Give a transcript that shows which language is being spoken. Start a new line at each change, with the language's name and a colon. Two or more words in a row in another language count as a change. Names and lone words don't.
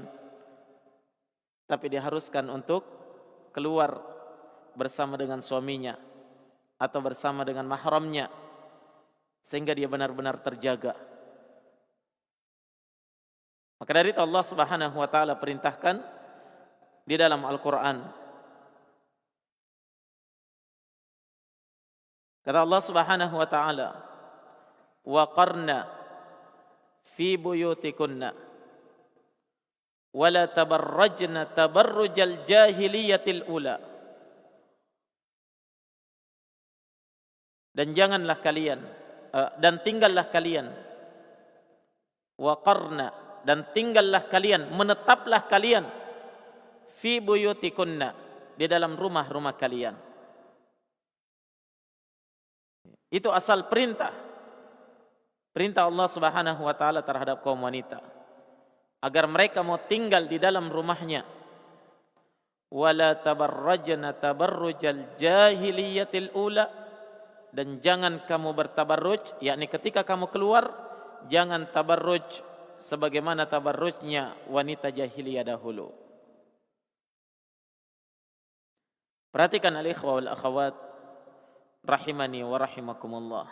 Indonesian: Tapi diharuskan untuk keluar bersama dengan suaminya atau bersama dengan mahramnya, sehingga dia benar-benar terjaga. Maka dari itu Allah
Arabic: سبحانه وتعالى
Indonesian: perintahkan di dalam Al-Qur'an. Kata Allah
Arabic: سبحانه وتعالى، "وقرن في بيوتكن ولا تبرجن تبرج الجاهلية الأولى."
Indonesian: Dan janganlah kalian dan tinggallah kalian, waqarna, dan tinggallah kalian, menetaplah kalian,
Arabic: في بيوتكن,
Indonesian: di dalam rumah-rumah kalian. Itu asal perintah Allah
Arabic: سبحانه وتعالى
Indonesian: terhadap kaum wanita, agar mereka mau tinggal di dalam rumahnya.
Arabic: ولا تبرجن تبرج الجاهلية الأولى,
Indonesian: dan jangan kamu bertabarruj, yakni ketika kamu keluar jangan tabarruj sebagaimana tabarrujnya wanita jahiliyah dahulu. Perhatikan
Arabic: الإخوة والأخوات رحمني ورحمكم الله.